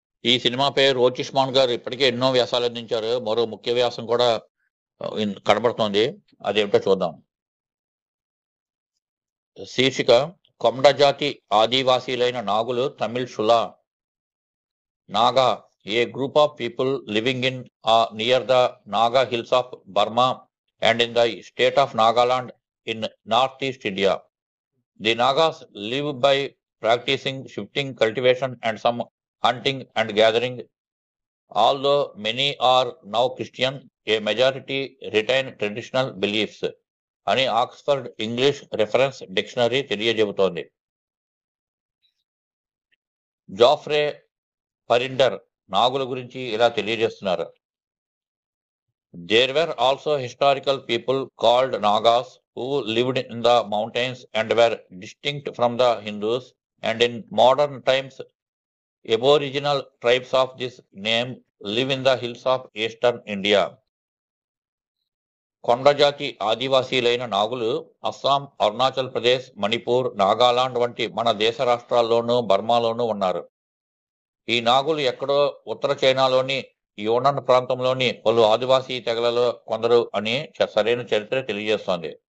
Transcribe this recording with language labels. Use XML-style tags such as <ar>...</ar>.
<te>ఈ సినిమాపై రోచిష్మాన్ గారు ఇప్పటికే ఎన్నో వ్యాసాలు అందించారు. మరో ముఖ్య వ్యాసం కూడా కనబడుతోంది. అదేమిటో చూద్దాం. శీర్షిక: కొండ జాతి ఆదివాసీలైన నాగులు Tamil షులా.</te> <en>Naga, a group of people living in near the Naga hills of Burma and in the state of Nagaland in northeast India. The Nagas live by practicing shifting cultivation and some hunting and gathering. Although many are now Christian, a majority retain traditional beliefs</en> <te>అని Oxford English reference dictionary తెలియజెబుతోంది. జాఫ్రే పరిడర్ నాగుల గురించి ఇలా తెలియజేస్తున్నారు.</te> <en>There were also historical people called Nagas who lived in the mountains and were distinct from the Hindus, and in modern times aboriginal tribes of this name live in the hills of eastern India.</en> <te>కొండజాతి ఆదివాసీలైన నాగులు అస్సాం, అరుణాచల్ ప్రదేశ్, మణిపూర్, నాగాలాండ్ వంటి మన దేశ రాష్ట్రాల్లోనూ బర్మాలోనూ ఉన్నారు. ఈ నాగులు ఎక్కడో ఉత్తర చైనాలోని యూనన్ ప్రాంతంలోని పలు ఆదివాసీ తెగలలో కొందరు అని సరైన చరిత్ర తెలియజేస్తోంది.</te>